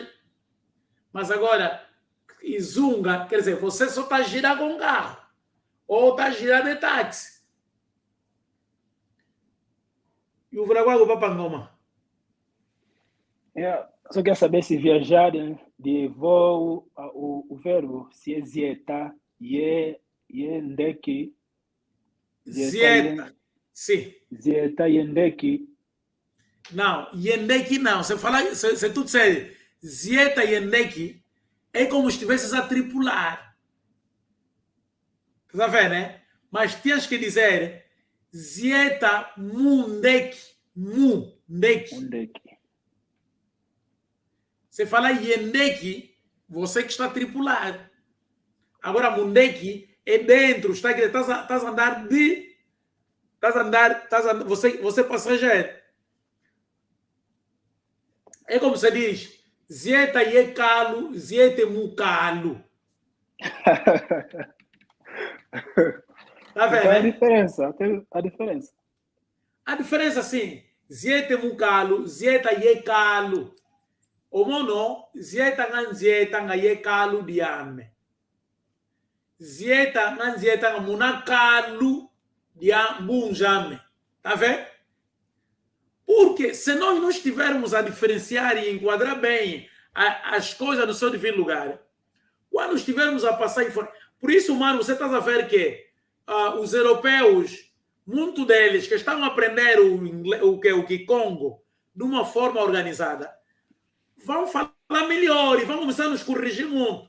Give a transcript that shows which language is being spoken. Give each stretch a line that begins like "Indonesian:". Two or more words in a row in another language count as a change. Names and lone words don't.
Portuguese: Mas agora, zunga, quer dizer, você só está a girar com o carro ou está a girar de táxi. E o Vraguago Papangoma? Só quer saber se viajar de voo, o verbo, se é
Kongo: zieta, yendeki.
Portuguese: Zieta, sim.
Kongo: Zieta, yendeki.
Portuguese: Não, yendeki não. Se tu disser
Kongo: zieta, yendeki,
Portuguese: é como se estivesses a tripular. Está vendo, né? Mas tens que dizer
Kongo: zieta mundeki.
Portuguese: Mundeki. Você fala yendeki, você que está a tripular. Agora, mundeki é dentro, está aqui, estás a andar de... você passageiro. É como você diz,
Kongo: zieta ye calo, ziete mu calo.
Portuguese: Tá vendo, Então, né? a diferença. A diferença, sim,
Kongo: ziete mu calo, zieta ye calo. O mono, zieta nga ye calo diame. Zieta nga muna calo dia bunjame.
Portuguese: Tá vendo? Porque se nós não estivermos a diferenciar e enquadrar bem as coisas no seu devido lugar, quando estivermos a passar informação... Por isso, mano, você está a ver que os europeus, muitos deles que estão a aprender o Kikongo de uma forma organizada, vão falar melhor e vão começar a nos corrigir muito.